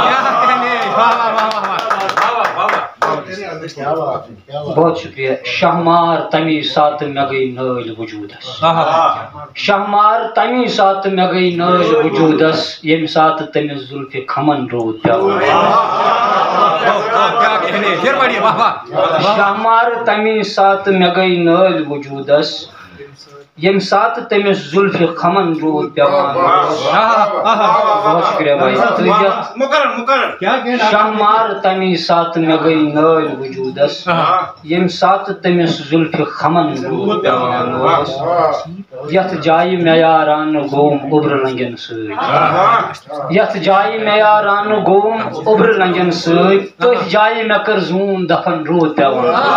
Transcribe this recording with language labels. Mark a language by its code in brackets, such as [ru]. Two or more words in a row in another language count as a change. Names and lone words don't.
[ur] بہت شکریہ [ks] شہمار تمی ساتہٕ مےٚ گٔے نٲلۍ وجوٗدس شہمار تمی ساتہٕ مےٚ گٔے نٲلۍ وجوٗدس ییٚمہِ ساتہٕ تٔمِس زُلفہِ کھمن روٗد پیوان شہمار تمی ساتہٕ مےٚ گٔے نٲلۍ وجوٗدس ییٚمہِ ساتہٕ تٔمِس زُلفہِ کھمن روٗد پیوان [ur] بہت شکریہ بھائی [ks] شہمار تمی ساتہٕ مےٚ گٔے نٲلۍ وجوٗدس ییٚمہِ ساتہٕ تٔمِس زُلفہِ کھمن روٗد پیوان اوس یتھ جایہِ مےٚ یارانہٕ گوم اوٚبرٕ لنٛگٮ۪ن سۭتۍ یتھ جایہِ مےٚ یارانہٕ گوم اوٚبرٕ لنٛگٮ۪ن سۭتۍ تٔتھۍ جایہِ مےٚ کٔر زوٗن دفن روٗد پیوان